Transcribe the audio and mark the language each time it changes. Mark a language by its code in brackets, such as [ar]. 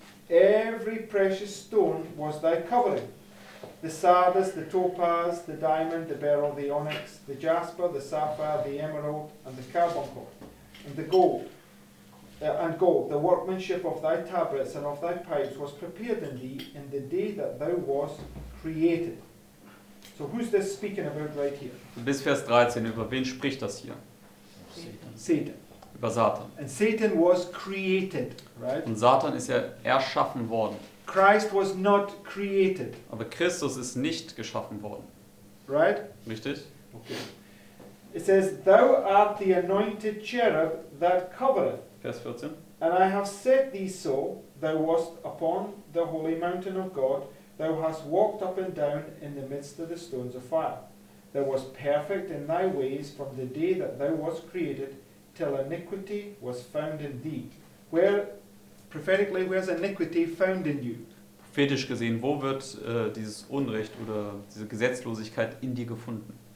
[en] Every precious stone was thy covering. The sardius, the topaz, the diamond, the beryl, the onyx, the jasper, the sapphire, the emerald, and the carbuncle, and the gold. The workmanship of thy tabrets and of thy pipes was prepared in thee in the day that thou wast created. So who's this speaking about right here? [de] Bis Vers 13, über wen spricht das hier? [en] Satan. [de] Über Satan. [en] And Satan was created, right? [de] Und Satan ist ja erschaffen worden. [en] Christ was not created, [de] Aber Christus ist nicht geschaffen worden. [en] right? [de] Richtig? [en] Okay. It says, Thou art the anointed cherub that covereth, [de] Vers 14. [en] and I have set thee so, thou wast upon the holy mountain of God, thou hast walked up and down in the midst of the stones of fire. Thou wast perfect in thy ways from the day that thou wast created, till iniquity was found in thee. Prophetically, where's iniquity found in you? [de] Prophetisch gesehen, wo wird dieses Unrecht oder diese Gesetzlosigkeit in dir gefunden?